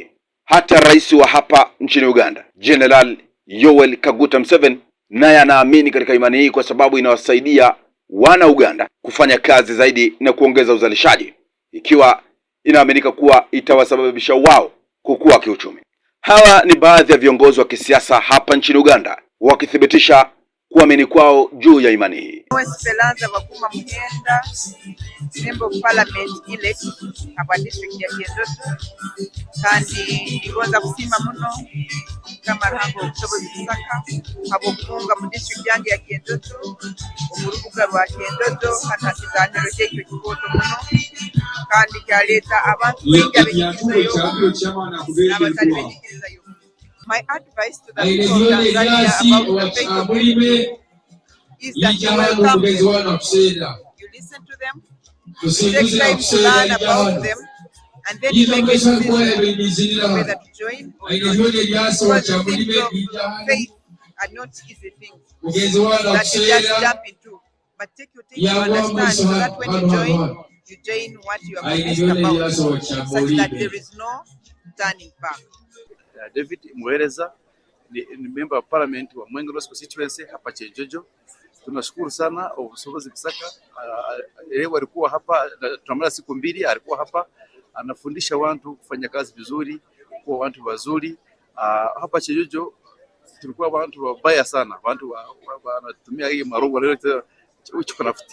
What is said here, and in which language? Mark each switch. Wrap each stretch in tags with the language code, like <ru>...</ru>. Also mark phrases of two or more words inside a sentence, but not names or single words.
<sw>Hata rais wa hapa nchini Uganda, General Yoweri Kaguta Museveni, naye anaamini katika imani hii kwa sababu inawasaidia wana Uganda kufanya kazi zaidi na kuongeza uzalishaji, ikiwa inaaminika kuwa itawasababisha wao kukua kiuchumi. Hawa ni baadhi ya viongozi wa kisiasa hapa nchini Uganda wakithibitisha kuamini kwao juu ya imani hii. Esperanza Bakuma Muhenda,</sw> <en>Member of Parliament elect</en> <sw>hapa district ya Kyendoto,</sw> <ttj>kandi ndigonza kusima muno Omukama Ruhanga obusobozi Bisaka abokunga mu district yange ya Kyendoto, omurubuga rwa Kyendoto hata kiganiro kyekyo kikoto muno kandi kyaleeta abantu bengi ab'ekikirizayo n'abatali b'ekikirizayo.</ttj> <en>My advice to the people of Tanzania about the faith of unity is that you welcome them, you listen to them, you take time to learn about them, and then you make a decision whether to join or not. Because things of faith are not easy things that you just jump into, but take your time to understand so that when you join what you are convinced about, such that there is no turning back.</en> <sw>David Muhereza ni</sw> <en>member of parliament</en> <sw>wa Mwenga North constituency hapa Kyenjojo. Tunashukuru sana Obusobozi Bisaka. Leo alikuwa hapa, tunamaliza siku mbili, alikuwa hapa anafundisha watu kufanya kazi vizuri, kuwa watu wazuri. Hapa Kyenjojo tulikuwa watu wabaya sana, watu wanatumia hii marongo leo uchukunafuti.</sw>